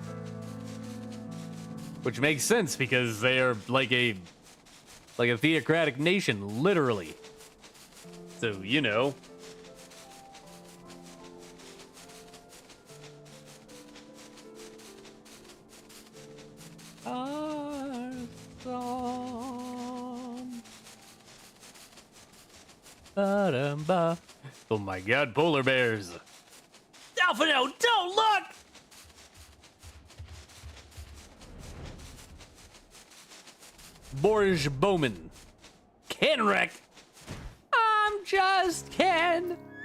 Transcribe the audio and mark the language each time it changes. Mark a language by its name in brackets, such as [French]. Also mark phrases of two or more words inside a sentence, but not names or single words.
[English] Which makes sense because they are like a theocratic nation, literally. So, you know. Our song. Ba-dum-ba. Oh my god, polar bears. Alphino, don't look! Borge Bowman. Kenrick! I'm just Ken.